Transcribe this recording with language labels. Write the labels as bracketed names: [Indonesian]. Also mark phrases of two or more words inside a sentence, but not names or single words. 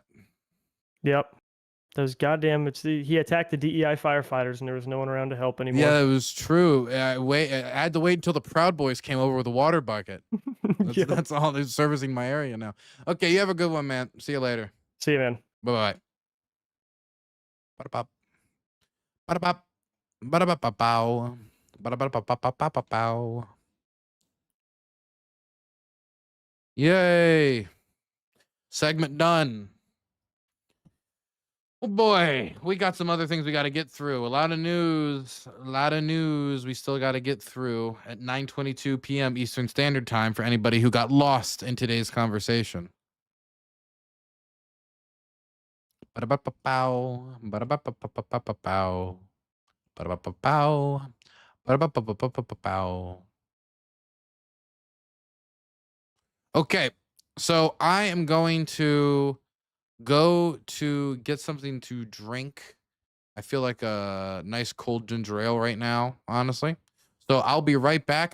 [English] Yep. Those goddamn, he attacked the DEI firefighters and there was no one around to help anymore. Yeah, it was true. I had to wait until the Proud Boys came over with a water bucket. That's all. They're servicing my area now. Okay, you have a good one, man. See you later. See you, man. Bye-bye. Ba-da-bop. Ba-da-bop. Ba-da-bop-ba-bow. Ba-da-bop-ba-ba-ba-ba-bow. Yay. Segment done. Oh boy, we got some other things we got to get through. A lot of news we still got to get through at 9:22 p.m. Eastern Standard Time for anybody who got lost in today's conversation. Ba-da-ba-ba-bow, ba-da-ba-ba-ba-ba-ba-bow, ba-da-ba-ba-bow, ba-da-ba-ba-ba-ba-ba-bow. Okay, so I am going to go to get something to drink. I feel like a nice cold ginger ale right now, honestly. So I'll be right back.